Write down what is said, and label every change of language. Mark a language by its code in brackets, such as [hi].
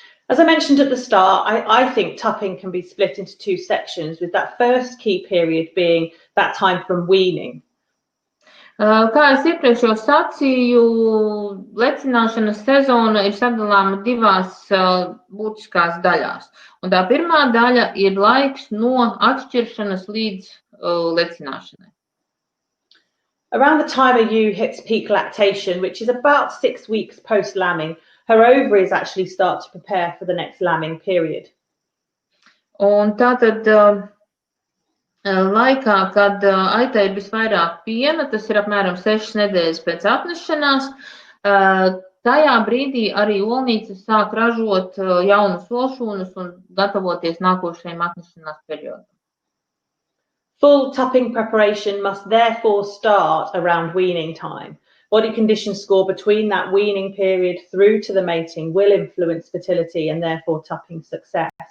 [en] As I mentioned at the start, I think tapping can be split into two sections, with that first key period being that time from weaning. [lv] Kā es iepriekš jau sacīju, lecināšanas sezona ir sadalāma divās būtiskās daļās. Un tā pirmā daļa ir laiks no atšķiršanas līdz lecināšanai. [en] Around the time a ewe hits peak lactation, which is about 6 weeks post-lambing, her ovaries actually start to prepare for the next lambing period. [lv] Un tātad laikā, kad aitai ir visvairāk piena, tas ir apmēram 6 nedēļas pēc atnešanās, tajā brīdī arī olnīcas sāk ražot jaunus olšūnus un gatavoties nākošajam atnešanās periodam. [en] Full tupping preparation must therefore start around weaning time. Body condition score between that weaning period through to the mating will influence fertility and therefore tupping success.